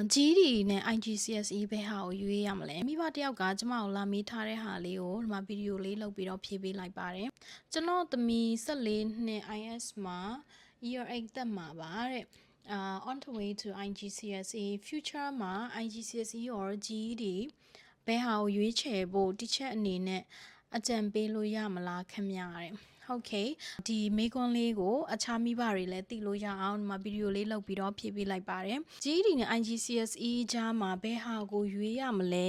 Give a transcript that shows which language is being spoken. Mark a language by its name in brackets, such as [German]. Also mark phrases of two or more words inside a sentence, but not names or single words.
[Burmese] GD နဲ့ IGCSE ဘယ်ဟာကိုရွေးရမလဲမိဘတယောက်ကကျမကိုလာမေးထားတဲ့ဟာလေးကိုဒီမှာဗီဒီယိုလေးလုပ်ပြီးတော့ဖြည့်ပေးလိုက်ပါတယ်ကျွန်တော်သမီး14နှစ် IS မှာ year 8တက်မှာပါတဲ့ [English] on the way to IGCSE future [Burmese] မှာ IGCSE or GD ဘယ်ဟာကိုရွေးချယ်ဖို့ teacher အနေနဲ့အကြံပေးလို့ရမလားခင်ဗျာတဲ့ဟုတ်ကဲ့ဒီမေကွန်လေးကိုအခြားမိဘတွေလည်းသိလို့ရအောင်ဒီမှာဗီဒီယိုလေးလုပ်ပြီးတော့ဖြည့်ပေးလိုက်ပါတယ် GD နဲ့ IGCSE ကြားမှာဘယ်ဟာကိုရွေးရမလဲ